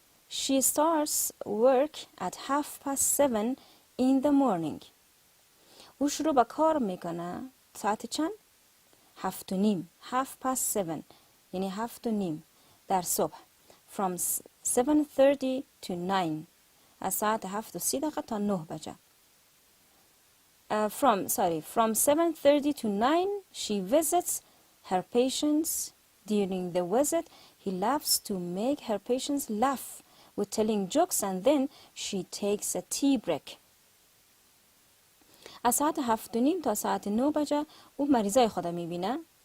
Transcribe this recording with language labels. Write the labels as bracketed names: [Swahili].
[English] She starts work at 7:30 in the morning. [Persian] او شروع به کار میکنه ساعت چند؟ 7:30. 7:30 یعنی 7:30 در صبح. [English] From 7:30 to 9. [Persian] از ساعت 7:30 تا 9 بجه. [English] From 7:30 to 9 she visits her patients. During the visit he loves to make her patients laugh with telling jokes and then she takes a tea break. [Persian] از ساعت 7:30 تا ساعت 9 بجه او مریضای خود میبینه.